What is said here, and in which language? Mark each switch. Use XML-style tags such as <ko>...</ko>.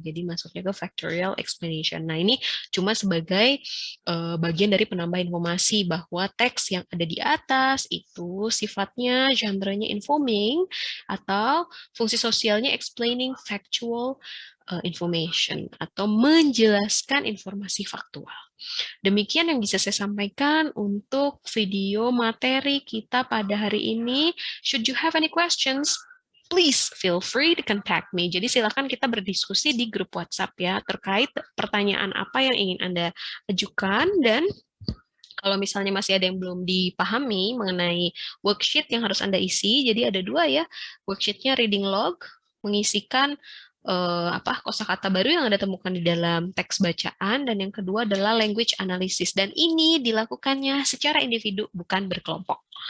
<id>Jadi masuknya ke factorial explanation. Nah, ini cuma sebagai bagian dari penambah informasi bahwa teks yang ada di atas itu sifatnya genre-nya informing atau fungsi sosialnya</id> <en>explaining factual information</en> <id>atau menjelaskan informasi faktual. Demikian yang bisa saya sampaikan untuk video materi kita pada hari ini.</id> <en>Should you have any questions, please feel free to contact me.</en> <id>Jadi silakan kita berdiskusi di grup WhatsApp ya, terkait pertanyaan apa yang ingin Anda ajukan, dan kalau misalnya masih ada yang belum dipahami mengenai worksheet yang harus Anda isi, jadi ada dua ya, worksheetnya reading log, mengisikan kosakata baru yang Anda temukan di dalam teks bacaan, dan yang kedua adalah language analysis, dan ini dilakukannya secara individu, bukan berkelompok.</id>